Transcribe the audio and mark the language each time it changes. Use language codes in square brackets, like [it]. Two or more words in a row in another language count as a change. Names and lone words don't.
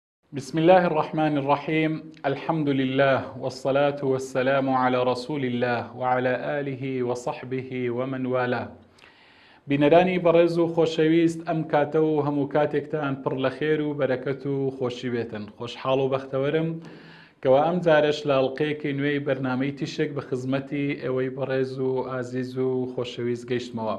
[ar] بسم الله الرحمن الرحيم الحمد لله والصلاة والسلام على رسول الله وعلى آله وصحبه ومن والاه [ckb] بینەرانی بەڕێز و خۆشەویست ئەم کاتە و هەموو کاتێکتان پڕ لە خێر و بەرەکەت و خۆشی بێتن خۆشحاڵ و بەختەوەرم کەوا ئەم جارش لە ئەڵقەیەکی نوێی بەرنامەی تیشک بە خزمەتی ئێوەی بەڕێز و ئازیز و خۆشەویست گەیشتمەوە.